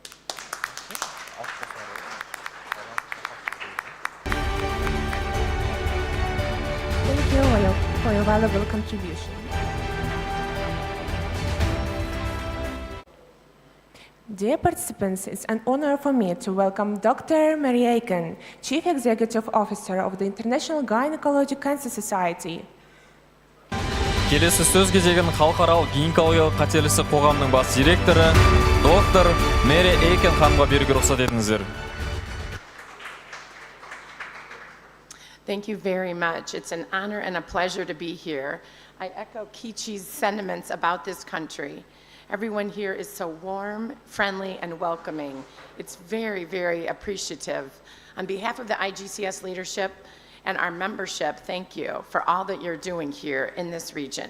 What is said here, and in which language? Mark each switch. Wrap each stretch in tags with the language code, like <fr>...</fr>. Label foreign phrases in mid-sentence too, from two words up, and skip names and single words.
<en>Thank you for your valuable contribution. Dear participants, it's an honor for me to welcome Dr. Mary Aiken, Chief Executive Officer of the International Gynecologic Cancer Society.</en> <kk>Келесі сөз кезегін халықаралық гинекологиялық қатерлісі қоғамның бас директоры доктор Мэри Эйкен ханымға беруге рұқсат етіңіздер.</kk> <en>Thank you very much. It's an honor and a pleasure to be here. I echo Kichi's sentiments about this country. Everyone here is so warm, friendly, and welcoming. It's very, very appreciative. On behalf of the IGCS leadership and our membership, thank you for all that you're doing here in this region.</en>